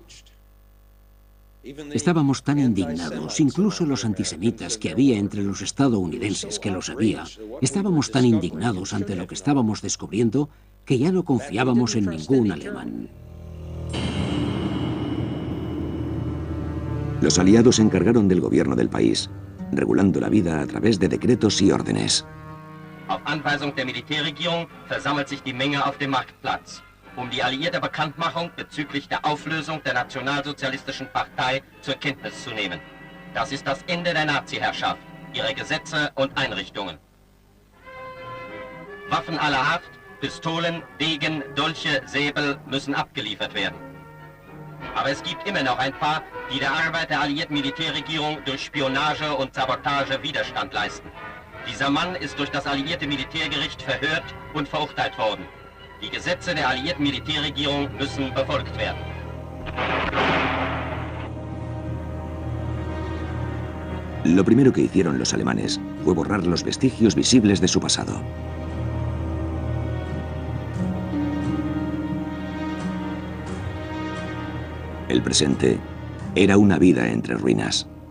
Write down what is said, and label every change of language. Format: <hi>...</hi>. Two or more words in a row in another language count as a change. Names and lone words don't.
<es>Estábamos tan indignados, incluso los antisemitas que había entre los estadounidenses, que lo sabía, estábamos tan indignados ante lo que estábamos descubriendo que ya no confiábamos en ningún alemán. Los aliados se encargaron del gobierno del país, regulando la vida a través de decretos y órdenes.</es> <de>Auf Anweisung der Militärregierung versammelt sich die Menge auf dem Marktplatz, die alliierte Bekanntmachung bezüglich der Auflösung der Nationalsozialistischen Partei zur Kenntnis zu nehmen. Das ist das Ende der Nazi-Herrschaft, ihre Gesetze und Einrichtungen. Waffen aller Art, Pistolen, Degen, Dolche, Säbel müssen abgeliefert werden. Aber es gibt immer noch ein paar, die der Arbeit der alliierten Militärregierung durch Spionage und Sabotage Widerstand leisten. Dieser Mann ist durch das alliierte Militärgericht verhört und verurteilt worden. Die Gesetze der alliierten Militärregierung müssen befolgt werden.</de> <es>Lo primero que hicieron los alemanes fue borrar los vestigios visibles de su pasado. El presente era una vida entre ruinas.</es>